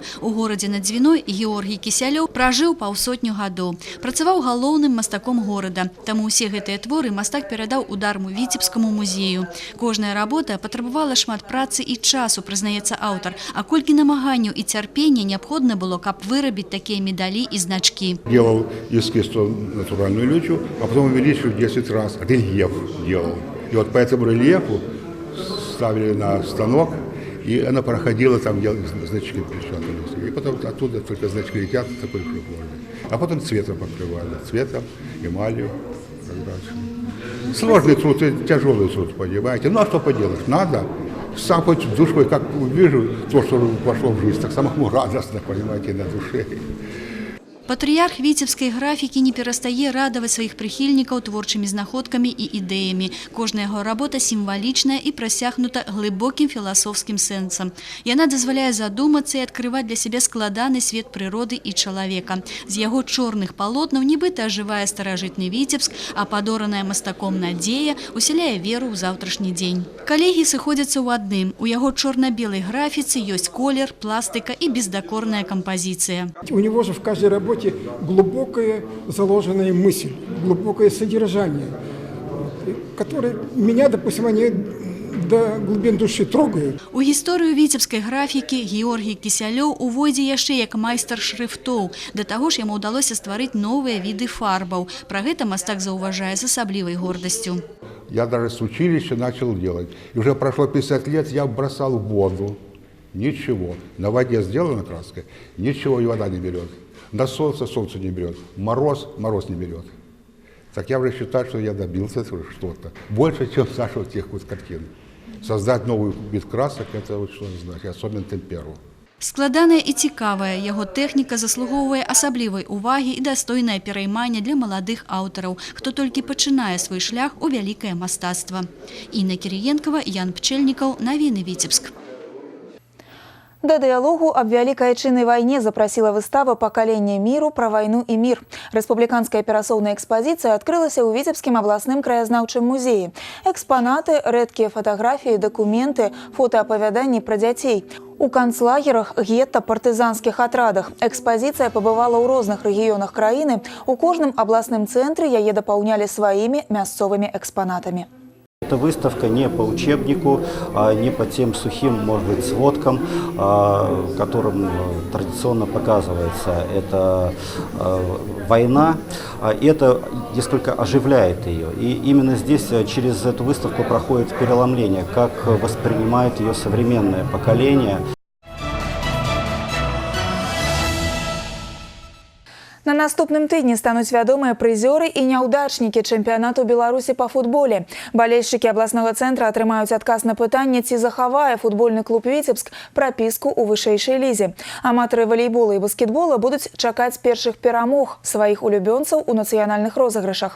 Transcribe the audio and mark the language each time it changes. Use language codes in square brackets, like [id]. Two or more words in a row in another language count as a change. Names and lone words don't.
[be] У горадзе над Дзвіной Георгій Кісялёў пражыў паўсотню гадоў. Працаваў галоўным мастаком горада. Таму ўсе гэтыя творы мастак перадаў у дарму Віцебскаму музею. Кожная работа патрабавала шмат працы і часу, прызнаецца аўтар. А колькі намаганняў і цярпення неабходна было, каб вырабіць такія медалі і значкі. [ru] Делал эскиз натуральную лючу, а потом увеличил 10 раз. Рельеф делал. И вот по этому рельефу ставили на станок, и она проходила, там делали значки печатались. И потом оттуда только значки летят, такой прикольный. А потом цветом покрывали. Цветом, эмалью. Сложный труд, тяжелый труд, понимаете. Ну а что поделать? Надо. Сам хоть душой, как увижу то, что вошло в жизнь, так самому радостно, понимаете, на душе. [be] Патрыярх віцебскай графікі не перастае радаваць сваіх прыхільнікаў творчымі знаходкамі і ідэямі. Кожная яго работа сімвалічная і прасягнута глыбокім філасофскім сэнсам. Яна дазваляе задумацца і адкрываць для сябе складаны свет прыроды і чалавека. З яго чорных палотнаў нібыта ажывае старажытны Віцебск, а падораная мастаком надзея усяляе веру ў заўтрашні дзень. Калегі сыходзяцца ў адным. У яго чорна-белай графіцы ёсць колер, пластыка і бездакорная кампазіцыя. [ru] У него же в каждой работе глубокая заложенная мысль, глубокое содержание, которое меня, допустим, они до глубин души трогают. [be] У гісторыю віцебскай графікі Георгій Кісялёў увойдзе яшчэ як майстар шрыфтоў. Да таго ж яму ўдалося стварыць новыя віды фарбаў. Пра гэта мастак заўважае з асаблівай гордасцю. [ru] Я даже с училища начал делать. И уже прошло 50 лет, я бросал в воду. Ничего. На воде сделана краска, ничего и вода не берет. На солнце солнце не берет, мороз не берет. Так я уже считаю, что я добился что-то. Больше, чем Саша вот тех вот картин. Создать новый вид красок, это вот что значит, особенно темперу. [be] Складаная і цікавая, яго тэхніка заслугоўвае асаблівай увагі і дастойнае пераймання для маладых аўтараў, хто толькі пачынае свой шлях у вялікае мастацтва. Інна Кірыенкава, Ян Пчэльнікаў, навіны Віцебск. Да дыялогу аб вялікай айчыннай вайне запрасіла выстава «Пакаленне міру» пра вайну і мір. Рэспубліканская перасоўная экспазіцыя адкрылася ў Віцебскім абласным краязнаўчым музеі. Экспанаты, рэдкія фатаграфіі, дакументы, фотаапавяданні пра дзяцей. У канцлагерах, гетта, партызанскіх атрадах. Экспазіцыя пабывала ў розных рэгіёнах краіны. У кожным абласным цэнтры яе дапаўнялі сваімі мясцовымі экспанатамі. Это выставка не по учебнику, не по тем сухим, может быть, сводкам, которым традиционно показывается. Это война, и это несколько оживляет ее. И именно здесь через эту выставку проходит переломление, как воспринимает ее современное поколение. На наступным тыдні стануць вядомыя прызёры і няўдачнікі чэмпіянату Беларусі па футболе. Балельшчыкі абласнога цэнтра атрымаюць адказ на пытанне, ці захавае футбольны клуб «Віцебск» прапіску ў вышэйшай лізе. Аматары валейбола і баскетбола будуць чакаць першых перамог сваіх улюбёнцаў у нацыянальных розыгрышах.